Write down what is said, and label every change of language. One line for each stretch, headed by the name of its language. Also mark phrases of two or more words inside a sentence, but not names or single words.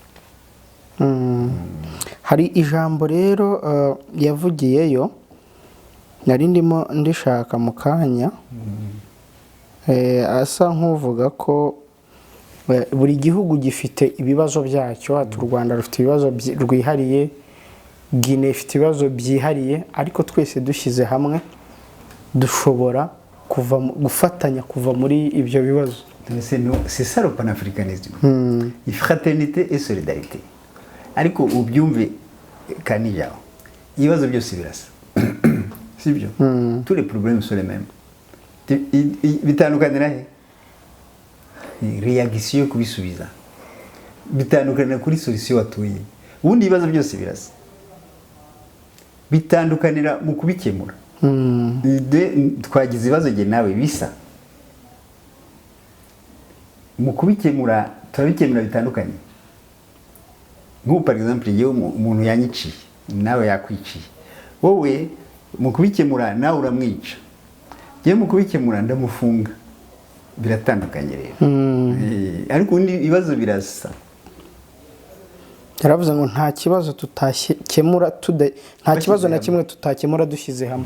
Kinyarwanda: hari ijambo rero yavugiyeyo nari ndimo ndishaka mu kanya asa nk'uvuga ko buri gihugu gifite ibibazo byacyo ati u Rwanda rufite ibibazo rwihariye Guinea ifite ibibazo byihariye ariko twese dushyize hamwe dushobora gufatanya kuva muri ibyo bibazo.
French: C'est ça le panafricanisme. Fraternité et solidarité.
Kinyarwanda: Ariko ubyumve kanijao. Ibibazo byose birasa. Sibyo?
French: Tous les problèmes sont les mêmes.
Kinyarwanda: Bitandukanira he? Reaction kubisubiza. Bitandukanira kuri solution watuye. Ubundi ibibazo byose birasa. Bitandukanira mu kubikemura. Twagize ibibazo je nawe bisa. Mu kubikemura turabikemura bitandukanye. Nk'ubu
French: par exemple
Kinyarwanda: yewe umuntu yanyiciye nawe yakwiciye. Wowe mu kubikemura nawe uramwica. Yewe mu kubikemura ndamufunga. Biratandukanye rero. Ariko undi ibibazo birasa. Yaravuze ngo nta kibazo tutakemura nta kibazo na kimwe tutakemura dushyize hamwe.